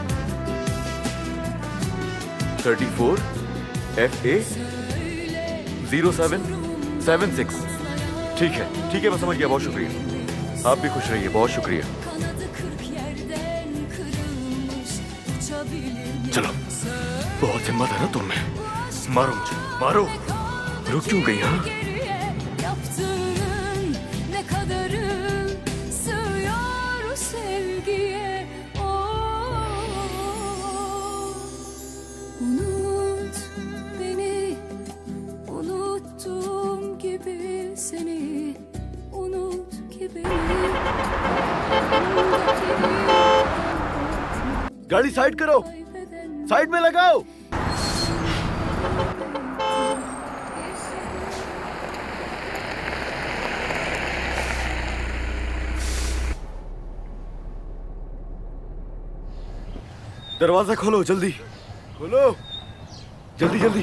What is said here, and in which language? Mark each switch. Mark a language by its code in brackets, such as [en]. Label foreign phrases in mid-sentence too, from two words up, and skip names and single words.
[hi] 34 FA 0776। ठीक है मैं समझ गया, बहुत शुक्रिया। आप भी खुश रहिए, बहुत शुक्रिया। चलो, बहुत हिम्मत है ना तुम में। मारो मुझे, मारो। रुक क्यों गई? हाँ, [tr] Yaptığının ne kadarı sığıyor sevgiye? Unut beni, unuttuğum gibi seni. Unut ki beni. [hi] गाड़ी साइड करो, साइड में लगाओ। दरवाजा खोलो, जल्दी खोलो, जल्दी जल्दी।